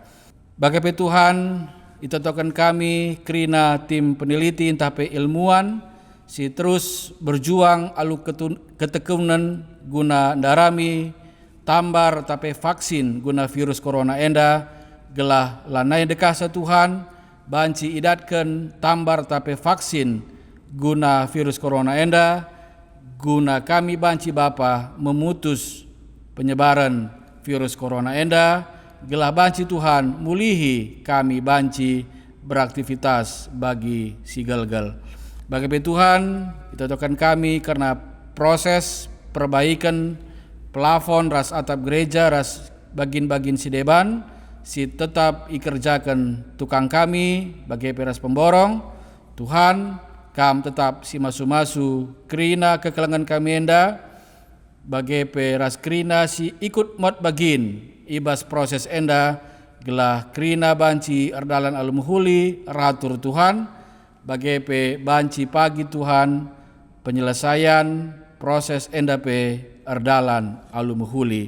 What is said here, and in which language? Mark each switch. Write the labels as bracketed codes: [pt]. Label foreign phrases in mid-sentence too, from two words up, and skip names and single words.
[btx] Bagepe Tuhan, itotokan kami kerina [id] tim peneliti [btx] tape ilmuwan, si terus berjuang alu ketekunan guna darami tambar tape vaksin guna [id] virus corona [btx] enda, gelah lanai dekasa Tuhan, banci idatkan tambar tape vaksin guna [id] virus corona [btx] enda, guna kami banci Bapa [id] memutus penyebaran virus corona [btx] enda, gelah banci Tuhan mulihi kami banci beraktivitas bagi si gelgel. Bagi Tuhan, itotokan kami karena [id] proses perbaikan plafon [btx] ras atap gereja, ras bagin-bagin si deban, si tetap ikerjakan tukang kami bagi peras pemborong. Tuhan, kam tetap si masu-masu kerina kekelengan kami enda, bagi peras kerina si ikut mot bagin ibas proses enda, gelah kerina banci erdalan alumuhuli ratur Tuhan, bagepe banci pagi Tuhan penyelesaian proses endape erdalan alumuhuli.